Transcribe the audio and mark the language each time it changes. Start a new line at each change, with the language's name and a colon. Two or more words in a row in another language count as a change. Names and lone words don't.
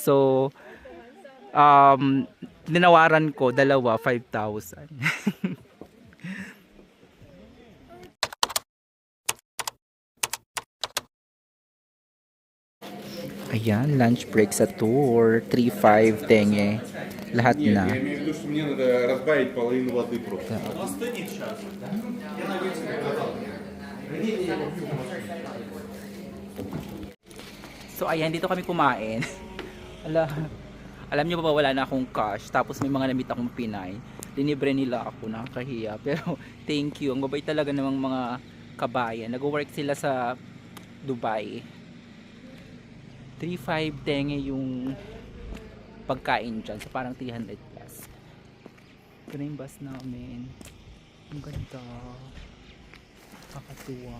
Filipino: So dinawaran ko dalawa 5,000. Ayan, lunch break sa tour. 3,500 tenge. Lahat na.
Russian: Я имею в виду, что мне надо разбавить половину воды просто.
Filipino: So ayan, dito kami kumain. Alam niyo ba wala na akong cash. Tapos may mga namit akong Pinay. Linibre nila ako, nakakahiya.
English: Pero thank you.
Filipino: Ang babait talaga ng mga kabayan. Nag-work sila sa Dubai. 3,500 tenge yung pagkain dyan. So parang 300 plus. Ito na yung bus namin. Ang ganda. Kakatuwa.